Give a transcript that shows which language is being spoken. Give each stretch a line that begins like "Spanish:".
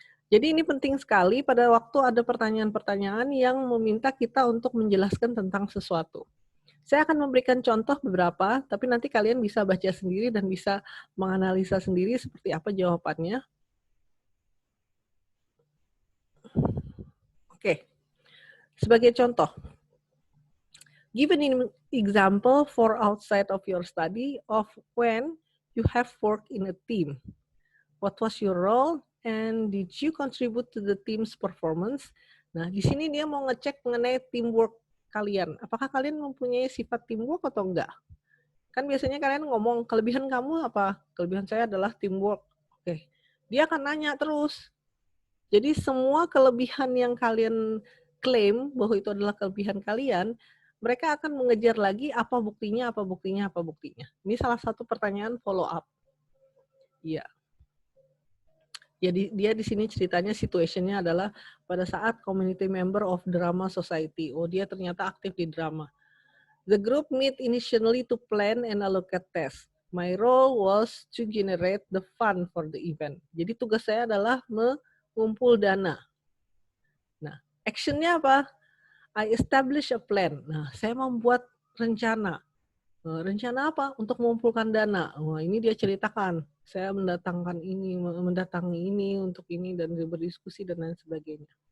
Indonesian: Jadi ini penting sekali pada waktu ada pertanyaan-pertanyaan yang meminta kita untuk menjelaskan tentang sesuatu. Saya akan memberikan contoh beberapa, tapi nanti kalian bisa baca sendiri dan bisa menganalisa sendiri seperti apa jawabannya. Oke, sebagai contoh,
English: give an example for outside of your study of when you have worked in a team. What was your role and did you contribute to the team's performance?
Indonesian: Nah, di sini dia mau ngecek mengenai teamwork kalian. Apakah kalian mempunyai sifat teamwork atau enggak? Kan biasanya kalian ngomong, kelebihan kamu apa? Kelebihan saya adalah teamwork. Oke. Dia akan nanya terus. Jadi semua kelebihan yang kalian klaim bahwa itu adalah kelebihan kalian, mereka akan mengejar lagi apa buktinya, apa buktinya, apa buktinya. Ini salah satu pertanyaan follow up. Iya. Jadi dia di sini ceritanya situationnya adalah pada saat
English: community member of drama society.
Indonesian: Oh dia ternyata aktif di drama.
English: The group meet initially to plan and allocate tasks. My role was to generate the fund for the event.
Indonesian: Jadi tugas saya adalah mengumpul dana. Nah, actionnya apa?
English: I establish a plan.
Indonesian: Nah, saya membuat rencana. Rencana apa? Untuk mengumpulkan dana. Wah, ini dia ceritakan. Saya mendatangi ini untuk ini dan berdiskusi dan lain sebagainya.